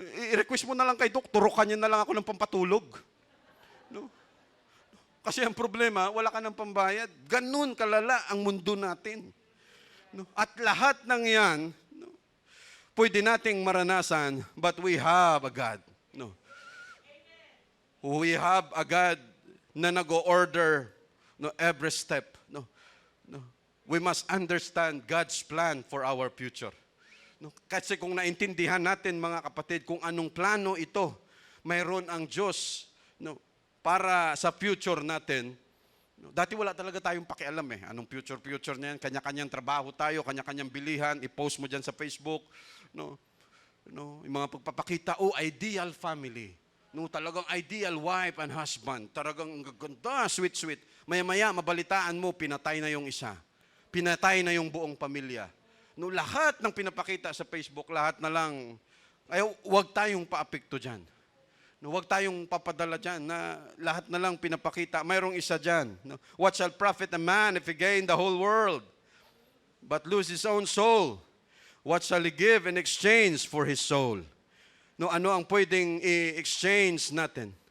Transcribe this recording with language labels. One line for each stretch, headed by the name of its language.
Filipino: I-request mo na lang kay Doc, turukan niya na lang ako ng pampatulog. Kasi ang problema, wala ka ng pambayad. Ganun kalala ang mundo natin. No? At lahat ng yan, no, pwede nating maranasan,
English: but we have a God. No? We have a God
Filipino: na nag-order, no,
English: every step. No? No? We must understand God's plan for our future.
Filipino: No? Kasi kung naintindihan natin, mga kapatid, kung anong plano ito, mayroon ang Diyos, no, para sa future natin. Dati wala talaga tayong pakialam eh. Anong future niyan? Kanya-kanyang trabaho tayo, kanya-kanyang bilihan, i-post mo dyan sa Facebook. No? No? Yung mga pagpapakita, ideal family. No, talagang
English: ideal wife and husband.
Filipino: Talagang ganda, sweet. Maya-maya, mabalitaan mo, pinatay na yung isa. Pinatay na yung buong pamilya. No, lahat ng pinapakita sa Facebook, lahat na lang, ay huwag tayong paapekto dyan. No, huwag tayong papadala dyan na lahat na lang pinapakita. Mayroong isa dyan. No?
English: What shall profit a man if he gain the whole world, but lose his own soul? What shall he give in exchange for his soul?
Filipino: No, ano ang pwedeng i-exchange natin?